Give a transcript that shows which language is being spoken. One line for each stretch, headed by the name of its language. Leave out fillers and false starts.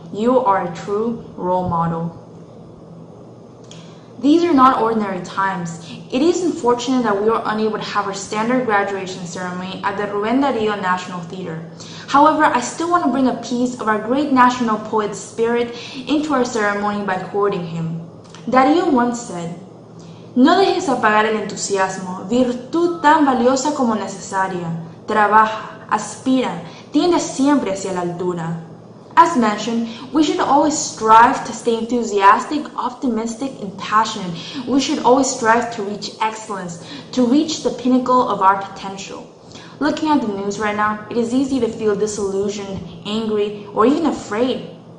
English: You are a true role model. These are not ordinary times. It is unfortunate that we are unable to have our standard graduation ceremony at the Rubén Darío National Theater. However, I still want to bring a piece of our great national poet's spirit into our ceremony by quoting him. Darío once said,
Spanish: "No dejes apagar el entusiasmo, virtud tan valiosa como necesaria. Trabaja, aspira, tiende siempre hacia la altura."
English: As mentioned, we should always strive to stay enthusiastic, optimistic, and passionate. We should always strive to reach excellence, to reach the pinnacle of our potential. Looking at the news right now, it is easy to feel disillusioned, angry, or even afraid.